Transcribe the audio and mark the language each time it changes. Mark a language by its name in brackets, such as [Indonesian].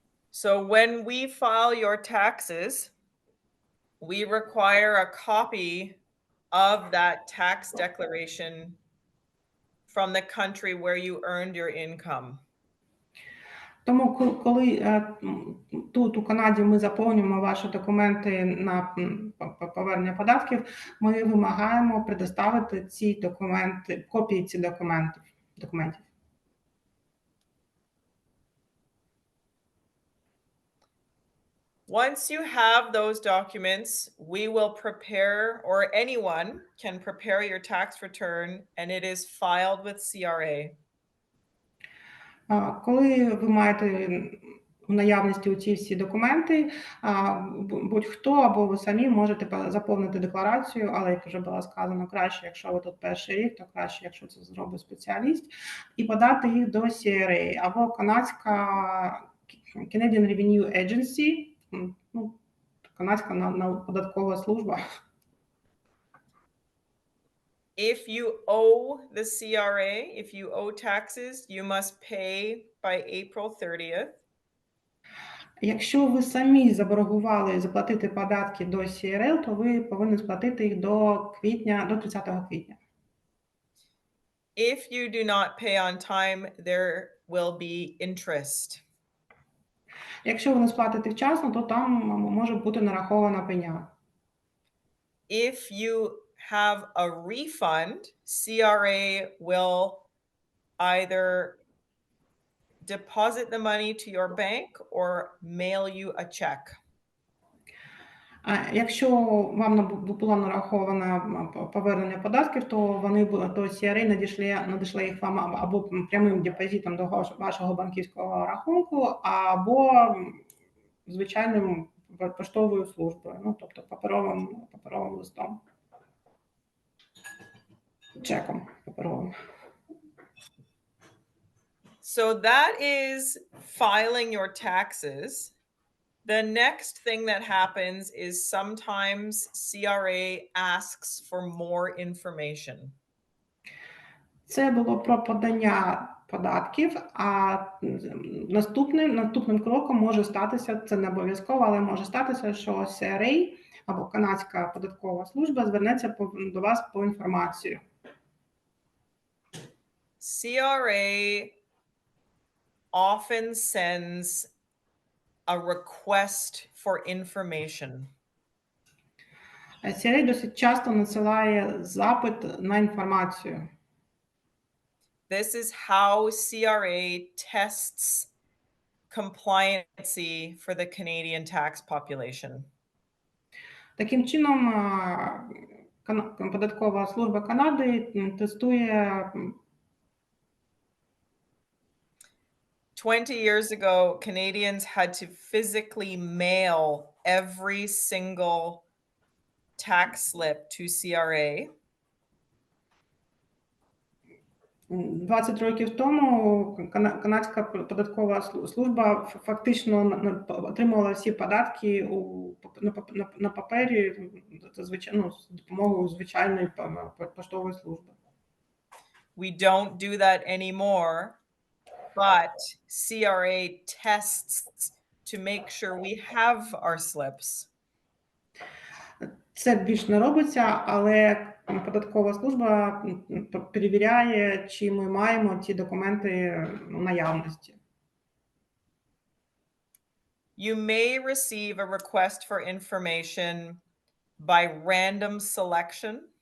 [English] So when we file your taxes, we require a copy of that tax declaration from the country where you earned your income. [Ukrainian] Тому, коли тут у Канаді ми заповнюємо ваші документи на повернення податків, ми вимагаємо предоставити ці документи, копії цих документів. [English] Once you have those documents, we will prepare, or anyone can prepare your tax return, and it is filed with CRA. [Ukrainian] Коли ви маєте в наявності ці всі документи, будь-хто або ви самі можете заповнити декларацію, але, як вже було сказано, краще, якщо ви тут перший рік, то краще, якщо це зробить спеціаліст, і подати їх до CRA або канадська Canadian Revenue Agency, канадська податкова служба. [English] If you owe the CRA, if you owe taxes, you must pay by April 30th. [Ukrainian] Якщо ви самі заборгували заплатити податки до CRL, то ви повинні сплатити їх до 30 квітня. [English] If you do not pay on time, there will be interest. [Ukrainian] Якщо ви не сплатите вчасно, то там може бути нарахована пеня. [English] If you have a refund, CRA will either deposit the money to your bank or mail you a check. [Ukrainian] Якщо вам було нараховано повернення податків, то CRA надійшли їх вам або прямим депозитом до вашого банківського рахунку, або звичайним поштовою службою, тобто паперовим листом. Чеком паперовим. [English] So that is filing your taxes. The next thing that happens is sometimes CRA asks for more information. [Ukrainian] Це було про подання податків, а наступним кроком може статися, це не обов'язково, але може статися, що CRA або канадська податкова служба звернеться до вас по інформацію. [English] CRA often sends a request for information. [Ukrainian] CRA досить часто надсилає запит на інформацію. [English] This is how CRA tests compliancy for the Canadian tax population. [Ukrainian] Таким чином, податкова служба Канади тестує [English] 20 years ago, Canadians had to physically mail every single tax slip to CRA. [Ukrainian] 20 років тому канадська податкова служба фактично отримувала всі податки на папері з допомогою звичайної поштової служби. [English] We don't do that anymore, but CRA tests to make sure we have our slips. [Ukrainian] Це більш не робиться, але податкова служба перевіряє, чи ми маємо ті документи в наявності. [English] You may receive a request for information by random selection.